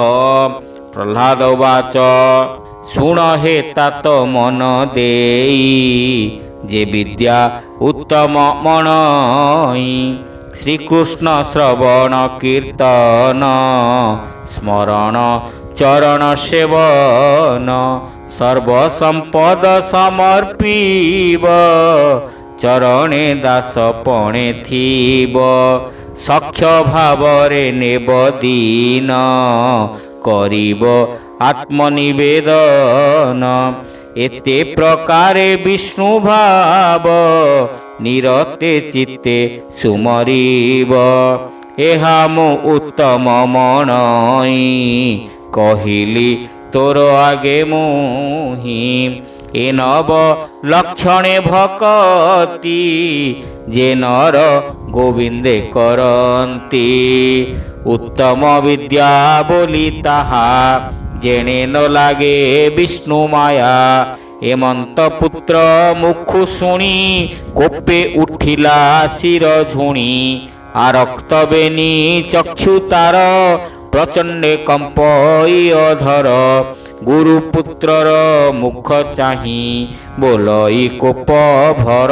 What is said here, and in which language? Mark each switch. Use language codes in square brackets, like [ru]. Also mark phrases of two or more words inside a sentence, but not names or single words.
[or] ପ୍ରହ୍ଲାଦ ବାଚ, ଶୁଣ ହେ ତାତ ମନ ଦେଇ, ଯେ ବିଦ୍ୟା ଉତ୍ତମ ମଣଇ। ଶ୍ରୀକୃଷ୍ଣ ଶ୍ରବଣ କୀର୍ତ୍ତନ, ସ୍ମରଣ ଚରଣ ସେବନ ସର୍ବସମ୍ପଦ ସମର୍ପିବ ଚରଣେ ଦାସ ପଣେ ଥିବ ସଖ୍ୟ ଭାବରେ ନେବ ଦୀନ କରିବ ଆତ୍ମନିବେଦନ ଏତେ ପ୍ରକାରେ ବିଷ୍ଣୁ ଭାବ ନିରତେ ଚିତ୍ତେ ସୁମରିବ ଏହା ମୁ ଉତ୍ତମ ମଣଇ କହିଲି ତୋର ଆଗେ ମୁହି ଏ ନବ ଲକ୍ଷଣେ ଭକ୍ତି ଯେ ନର ଗୋବିନ୍ଦେ କରନ୍ତି ଉତ୍ତମ ବିଦ୍ୟା ବୋଲି ତାହା ଯେଣେ ନ ଲାଗେ ବିଷ୍ଣୁ ମାୟା ହେମନ୍ତ ପୁତ୍ର ମୁଖୁ ଶୁଣି କୋପେ ଉଠିଲା ଶିର ଝୁଣି ଆରକ୍ତ ବେନି ଚକ୍ଷୁ ତାର ପ୍ରଚଣ୍ଡେ କମ୍ପଇ ଅଧର ଗୁରୁପୁତ୍ରର ମୁଖ ଚାହି ବୋଲଇ କୋପ ଭର